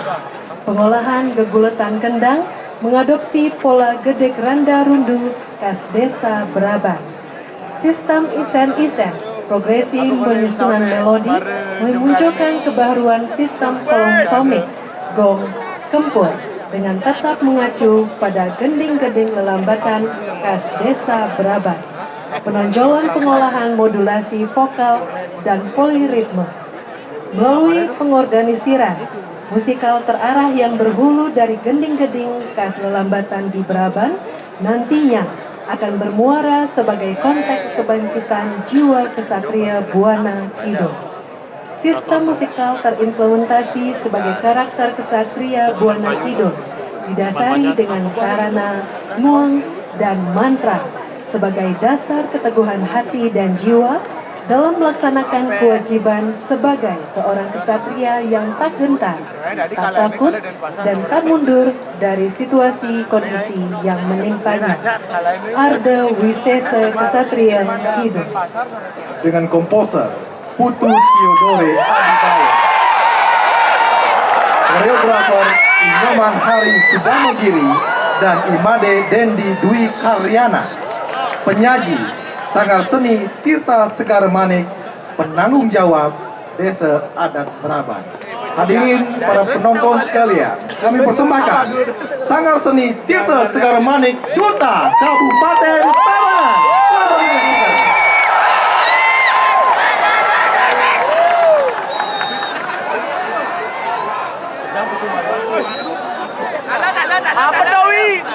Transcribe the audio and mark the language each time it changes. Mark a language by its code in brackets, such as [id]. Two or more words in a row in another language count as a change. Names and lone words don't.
[id] Pengolahan geguletan kendang mengadopsi pola gedek randa rundu khas desa Beraban. Sistem isen-isen, progresi penyusunan melodi memunculkan kebaruan sistem kolom tomik, gong, kempur dengan tetap mengacu pada gending-gending lelambatan khas desa Beraban. Penonjolan pengolahan modulasi vokal dan poliritme. Melalui pengorganisiran musikal terarah yang berhulu dari gending-gending khas lelambatan di Beraban nantinya akan bermuara sebagai konteks kebangkitan jiwa kesatria Buana Kidul. Sistem musikal terimplementasi sebagai karakter kesatria Buana Kidul didasari dengan sarana, muang, dan mantra sebagai dasar keteguhan hati dan jiwa dalam melaksanakan kewajiban sebagai seorang kesatria yang tak gentar, tak takut, dan tak mundur dari situasi kondisi yang menimpanya. Arda Wisesa Ksatria Kidul. Dengan komposer Putu Theodore Aditaya, koreografer Inyoman Hari Subanogiri dan Imade Dendi Dwi Karyana, penyaji Sanggar Seni Tirta Segar Manik, penanggung jawab Desa Adat Beraban. Hadirin para penonton sekalian, kami persembahkan Sanggar Seni Tirta Segar Manik, Duta Kabupaten Tabanan. Selamat menyaksikan. Apa Dawi?